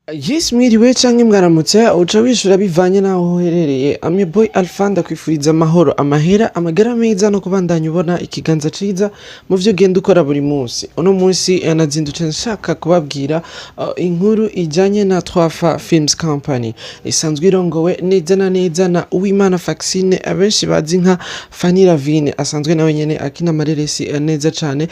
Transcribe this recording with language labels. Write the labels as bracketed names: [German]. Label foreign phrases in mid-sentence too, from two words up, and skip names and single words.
[Rundi] Yes mwiriwe canke mwaramutse uca wishura bivanye naho uherereye. [English] I'm your boy [Rundi] Alpha ndakwifuriza amahoro, amahera, amagara meza no kubandanya ubona ikiganza ciza mu vyo genda ukora buri munsi. Uno munsi nazindutse nshaka kubabwira inkuru ijanye na Twafa Films Company isanzwe irongowe neza na neza na Uwimana Faxine abenshi bazi nka Fanny Lavine, asanzwe nawe nyene akina amareresi neza cane.